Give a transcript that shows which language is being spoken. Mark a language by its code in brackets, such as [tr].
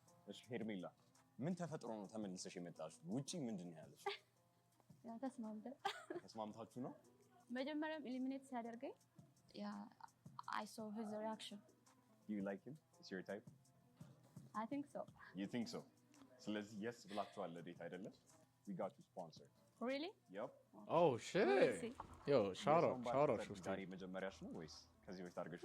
[am] እሺ ሄርሜላ ምን ተፈጥሮ ነው ተመልሰሽ የመጣሽው? ውጪ ምንድን ነው ያለሽ? ያ ተስማምተን ተስማምታችሁ ነው? መጀመሪያም ኤሊሚኔት ሲያደርገኝ ያ [en] I saw his reaction. You like him? Is your type? I think so. You think so? [am] ስለዚህ [en] yes [am] ብላችኋል ለዴት አይደለም? [en] We got you sponsored. Really? Yep. Oh shit. Yo, shout out Shufti. [am] ዛሬ መጀመሪያሽ ነው ወይስ ከዚህ በፊት አድርገሽ